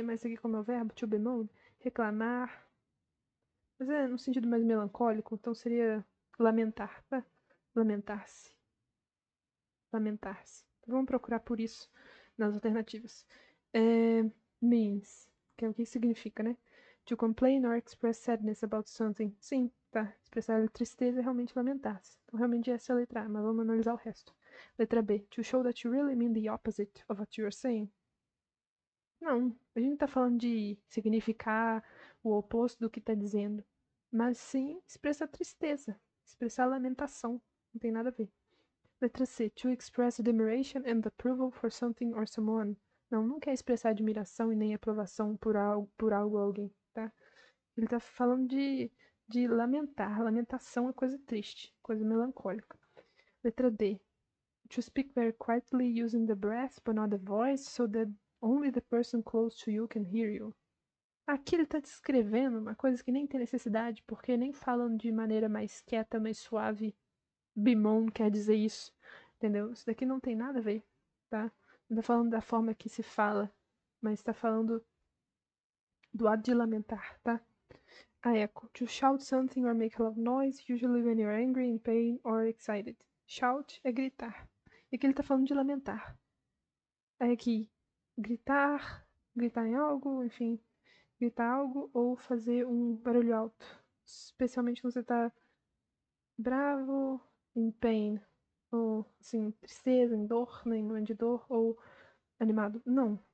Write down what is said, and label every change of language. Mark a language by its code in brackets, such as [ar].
[pt] Mas aqui como é o verbo, to bemoan, reclamar. Mas é no sentido mais melancólico, então seria lamentar, tá? Lamentar-se. Lamentar-se. Então, vamos procurar por isso nas alternativas. Means, que é o que significa, né? [en] To complain or express sadness about something. [pt] Sim, tá. Expressar tristeza é realmente lamentar-se. Então, realmente essa é a letra A, mas vamos analisar o resto. Letra B. [en] To show that you really mean the opposite of what you're saying. [pt] Não, a gente não tá falando de significar o oposto do que tá dizendo, mas sim expressar tristeza, expressar lamentação. Não tem nada a ver. Letra C. [en] To express admiration and approval for something or someone. [pt] Não, não quer expressar admiração e nem aprovação por algo ou alguém, tá? Ele tá falando de lamentar. Lamentação é coisa triste, coisa melancólica. Letra D. [en] To speak very quietly using the breath but not the voice so that only the person close to you can hear you. [pt] Aqui ele está descrevendo uma coisa que nem tem necessidade, porque nem falando de maneira mais quieta, mais suave. Bimon quer dizer isso, entendeu? Isso daqui não tem nada a ver, tá? Não tá falando da forma que se fala, mas está falando do ato de lamentar, tá? A echo. [en] To shout something or make a loud noise, usually when you're angry, in pain or excited. [pt] Shout é gritar. E aqui ele tá falando de lamentar. Aí aqui, gritar em algo, enfim, gritar algo ou fazer um barulho alto. Especialmente quando você tá bravo, em pain, ou assim, tristeza, em dor, né, em momento de dor, ou animado. Não.